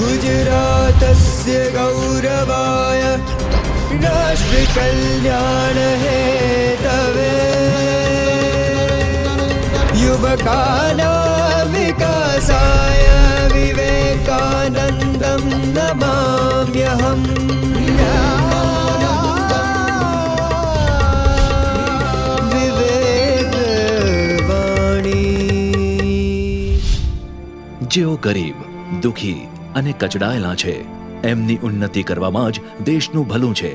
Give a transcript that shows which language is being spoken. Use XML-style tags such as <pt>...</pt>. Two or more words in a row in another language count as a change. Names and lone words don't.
<sa>गुजरातस्य गौरवाय राष्ट्रकल्याण हेतवे युवकानां विकासाय विवेकानन्दं नमाम्यहम्।</sa> <gu>જેઓ ગરીબ, દુખી અને કચડાયેલા છે એમની ઉન્નતિ કરવામાં જ દેશનું ભલું છે।</gu>